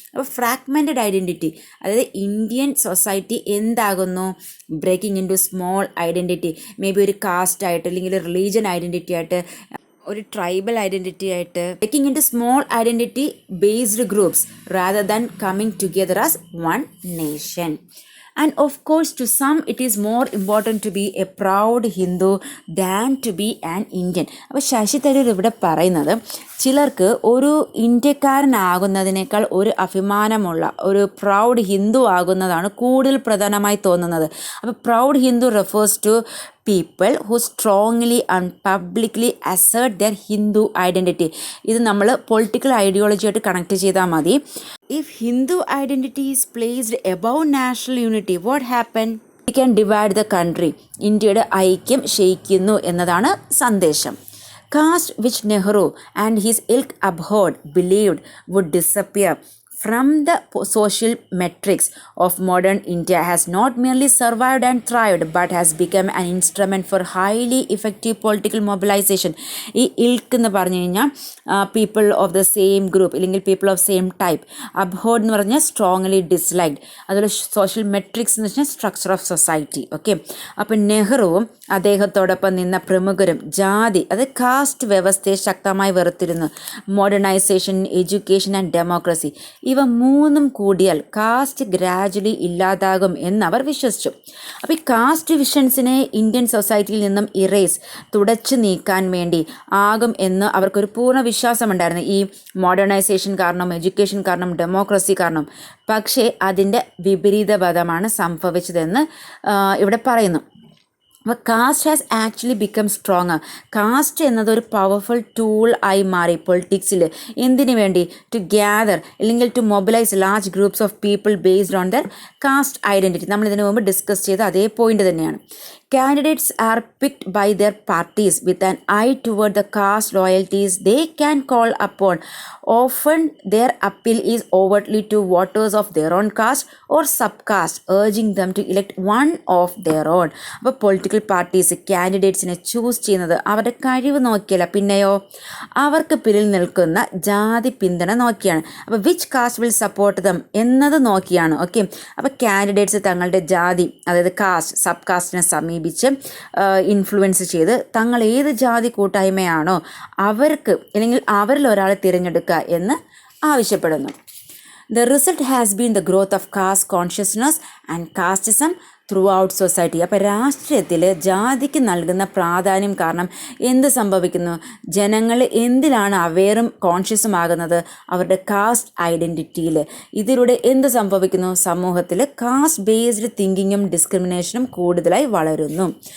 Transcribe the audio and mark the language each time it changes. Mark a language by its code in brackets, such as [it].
[ml] അപ്പോൾ fragmented identity, അതായത് Indian society എന്താകുന്നു? [en] breaking into small identity, may be [ml] ഒരു കാസ്റ്റ് ആയിട്ട് അല്ലെങ്കിൽ റിലീജിയൻ ഐഡൻറ്റിറ്റി ആയിട്ട്, [en] ഒരു tribal identity ആയിട്ട്, taking into small identity based groups rather than coming together as one nation. And of course, to some it is more important to be a proud Hindu than to be an Indian. [ml] അപ്പോൾ ശശി തരൂർ ഇവിടെ പറയുന്നത് ചിലർക്ക് ഒരു ഇന്ത്യക്കാരനാകുന്നതിനേക്കാൾ ഒരു അഭിമാനമുള്ള ഒരു proud Hindu ആകുന്നതാണ് കൂടുതൽ പ്രധാനമായി തോന്നുന്നത്. [en] അപ്പോൾ proud Hindu refers to people who strongly and publicly assert their Hindu identity. [ml] ഇത് നമ്മൾ പൊളിറ്റിക്കൽ ഐഡിയോളജിയായിട്ട് കണക്ട് ചെയ്താൽ മതി. [en] If Hindu identity is placed above national unity, what happen? We can divide the country. [ml] ഇന്ത്യയുടെ ഐക്യം ക്ഷയിക്കുന്നു എന്നതാണ് സന്ദേശം. [en] Caste, which Nehru and his ilk abhorred, believed would disappear from the social metrics of modern India, has not merely survived and thrived but has become an instrument for highly effective political mobilization. [ml] ഈ ഇൽക്ക് എന്ന് പറഞ്ഞു കഴിഞ്ഞാൽ [en] People of the same group അല്ലെങ്കിൽ people of same type. Abhorred [ml] എന്ന് പറഞ്ഞാൽ [en] Strongly disliked. [ml] അതുപോലെ [en] social metrics [ml] എന്ന് വെച്ചാൽ [en] Structure of society. [ml] ഓക്കെ, അപ്പം നെഹ്റുവും അദ്ദേഹത്തോടൊപ്പം നിന്ന പ്രമുഖരും ജാതി, അത് കാസ്റ്റ് വ്യവസ്ഥയെ ശക്തമായി വെറുത്തിരുന്നു. മോഡേണൈസേഷൻ, എഡ്യൂക്കേഷൻ ആൻഡ് ഡെമോക്രസി ഇവ മൂന്നും കൂടിയാൽ കാസ്റ്റ് ഗ്രാജുവലി ഇല്ലാതാകും എന്നവർ വിശ്വസിച്ചു. അപ്പോൾ ഈ കാസ്റ്റ് വിഷൻസിനെ ഇന്ത്യൻ സൊസൈറ്റിയിൽ നിന്നും തുടച്ചു നീക്കാൻ വേണ്ടി ആകും എന്ന് അവർക്കൊരു പൂർണ്ണ വിശ്വാസമുണ്ടായിരുന്നു, ഈ മോഡേണൈസേഷൻ കാരണം, എഡ്യൂക്കേഷൻ കാരണം, ഡെമോക്രസി കാരണം. പക്ഷേ അതിൻ്റെ വിപരീത പദമാണ് സംഭവിച്ചതെന്ന് ഇവിടെ പറയുന്നു. അപ്പോൾ [en] Caste has actually become strong. [ml] Cast എന്നതൊരു പവർഫുൾ ടൂൾ ആയി മാറി പൊളിറ്റിക്സിൽ. എന്തിനു വേണ്ടി? [en] To gather അല്ലെങ്കിൽ to mobilise large groups of people based on their caste identity. [ml] നമ്മൾ ഇതിനു മുമ്പ് ഡിസ്കസ് ചെയ്ത അതേ പോയിന്റ് തന്നെയാണ്. [en] Candidates are picked by their parties with an eye toward the caste loyalties they can call upon. Often their appeal is overtly to voters of their own caste or subcaste, urging them to elect one of their own. [ml] അപ്പോൾ political parties കാൻഡിഡേറ്റ്സിനെ choose ചെയ്യുന്നത് അവരുടെ കഴിവ് നോക്കിയല്ല, പിന്നെയോ അവർക്ക് പിന്നിൽ നിൽക്കുന്ന ജാതി പിന്തുണ നോക്കിയാണ്. അപ്പോൾ [en] which caste will support them [ml] എന്നത് നോക്കിയാണ്. ഓക്കെ, അപ്പോൾ കാൻഡിഡേറ്റ്സ് തങ്ങളുടെ ജാതി, അതായത് കാസ്റ്റ്, സബ് കാസ്റ്റിനെ സമീപിച്ച് ഇൻഫ്ലുവൻസ് ചെയ്ത് തങ്ങൾ ഏത് ജാതി കൂട്ടായ്മയാണോ അവർക്ക് അല്ലെങ്കിൽ അവരിൽ ഒരാളെ തിരഞ്ഞെടുക്കുക എന്ന് ആവശ്യപ്പെടുന്നു. [en] The result has been the growth of caste consciousness and casteism throughout society. [ml] അപ്പോൾ രാഷ്ട്രീയത്തിൽ ജാതിക്ക് നൽകുന്ന പ്രാധാന്യം കാരണം എന്ത് സംഭവിക്കുന്നു? ജനങ്ങൾ എന്തിലാണ് അവെയറും കോൺഷ്യസും ആകുന്നത്? അവരുടെ കാസ്റ്റ് ഐഡൻറ്റിറ്റിയിൽ. ഇതിലൂടെ എന്ത് സംഭവിക്കുന്നു? സമൂഹത്തിൽ കാസ്റ്റ് ബേസ്ഡ് തിങ്കിങ്ങും ഡിസ്ക്രിമിനേഷനും കൂടുതലായി വളരുന്നു.